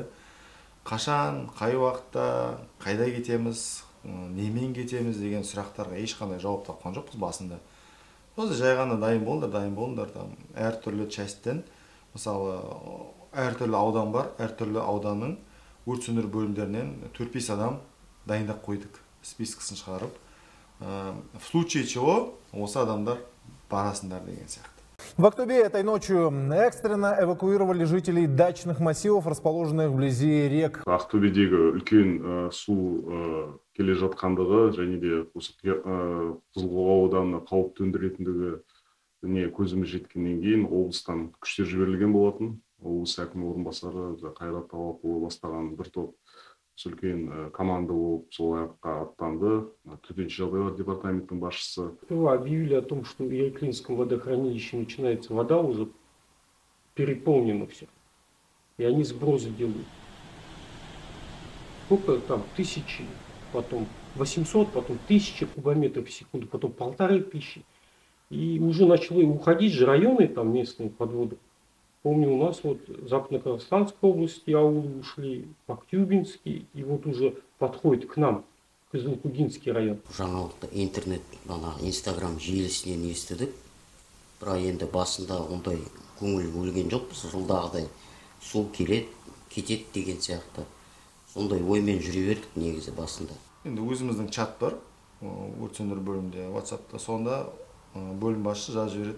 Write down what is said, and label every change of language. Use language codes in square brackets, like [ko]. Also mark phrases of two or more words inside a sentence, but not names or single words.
[kk] Қашан, қай уақытта, қайда кетеміз, немен кетеміз деген сұрақтарға ешқандай жауап тапқан жоқпыз басында. Осы жай ғана дайын болыңдар. Әртүрлі частьтен, мысалы, әртүрлі аудан бар, әртүрлі ауданның өрт сөндіру бөлімдерінен 4-5 адам дайындап қойдық, спискасын шығарып. [ru] В случае чего [kk] осы адамдар барасындар деген сияқты. [ru] В Актубе этой ночью экстренно эвакуировали жителей дачных массивов, расположенных вблизи рек. [kk] Ақтөбедегі үлкен су келе жатқандығы және де Қызылқоға ауданына қауіп төндіретіндігі көзіміз жеткеннен кейін облыстан күштер жіберілген болатын. Облыс әкімі орынбасары Қайрат Талапұлы бастаған бір топ үлкен команда болып сол аяққа аттанды. Төтенше жағдайлар департаментінің басшысы. [ru] Объявили о том, что в Яйклинском водохранилище начинается вода, уже переполнено все. И они сбросы делают. Сколько там? 1000, потом 800, потом 1000 кубометров в секунду, потом 1500. И уже начали уходить же районы там местные под воду. Помню, у нас вот Западно-Казахстанской области аулы ушли, Актюбинский, и вот уже подходит к нам, Кызылкугинский район. [kk] Жаңалықты интернет, инстаграм желісінен естідік. Бірақ енді басында ондай көңіл бөлген жоқпыз. Жылдағыдай су келеді, кетеді деген сияқты. Сондай оймен жүре бердік негізі басында. Енді өзіміздің чат бар, өрт сөндіру бөлімінде, WhatsApp-та, сонда бөлім басшысы жазып жібереді.